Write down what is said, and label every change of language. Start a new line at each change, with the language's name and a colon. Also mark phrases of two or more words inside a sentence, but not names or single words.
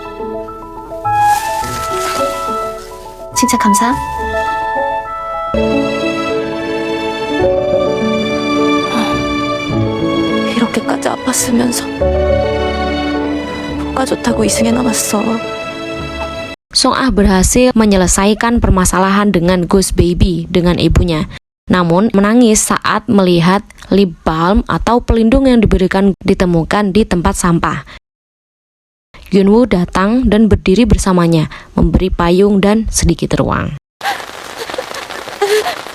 Korean: 칭찬 감사. 이렇게까지 아팠으면서 뭐가 좋다고 이승에 남았어.
Indonesian: Song Ah berhasil menyelesaikan permasalahan dengan
English: ghost baby
Indonesian: dengan ibunya. Namun menangis saat melihat
English: lip balm
Indonesian: atau pelindung yang diberikan ditemukan di tempat sampah. Gyunwoo datang dan berdiri bersamanya, memberi payung dan sedikit ruang.